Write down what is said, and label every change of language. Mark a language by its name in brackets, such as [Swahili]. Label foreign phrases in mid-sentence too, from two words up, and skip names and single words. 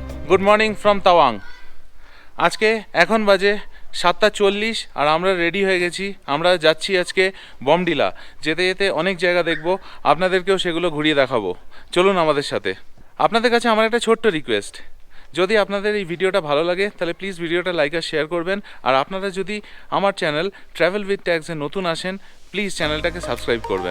[English] good morning from [Bangla] तावांग। আজকে এখন বাজে 7:40 আর আমরা রেডি হো গেছি। আমরা যাচ্ছি আজকে বমডিলা। যেতে যেতে অনেক জায়গা দেখব, আপনাদেরকেও সেগুলো ঘুরিয়ে দেখাবো। চলুন আমাদের সাথে। আপনাদের কাছে আমার একটা ছোট্ট রিকোয়েস্ট, যদি আপনাদের এই ভিডিওটা ভালো লাগে তাহলে প্লিজ ভিডিওটা লাইক আর শেয়ার করবেন। আর আপনারা যদি আমার চ্যানেল ট্রাভেল উইথ ট্যাগসে নতুন আসেন প্লিজ চ্যানেলটাকে সাবস্ক্রাইব করবেন।